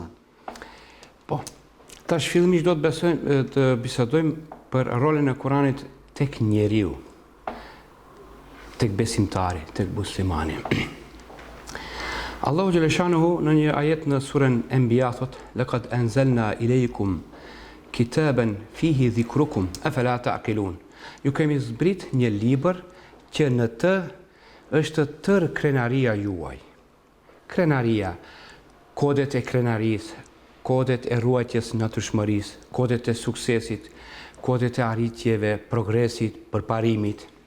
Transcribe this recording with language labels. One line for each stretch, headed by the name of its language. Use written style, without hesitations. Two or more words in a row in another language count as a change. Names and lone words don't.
Albanian: Po, tash fillimisht do të bisedojmë për rolin e Kur'anit tek njeriu, tek besimtari, tek muslimani.
Arabic: الله جل شأنه
Albanian: në një ajet në surën Anbiya thot:
Arabic: "لقد أنزلنا إليكم كتابا فيه ذكركم أفلا تعقلون."
Albanian: Ju kemi zbrit një libër që në të është tërë krenaria juaj. Krenaria, kodet e krenarisë, kodet e ruajtjes natyrshmërisë, kodet e suksesit, kodet e arritjeve, progresit, përparimit.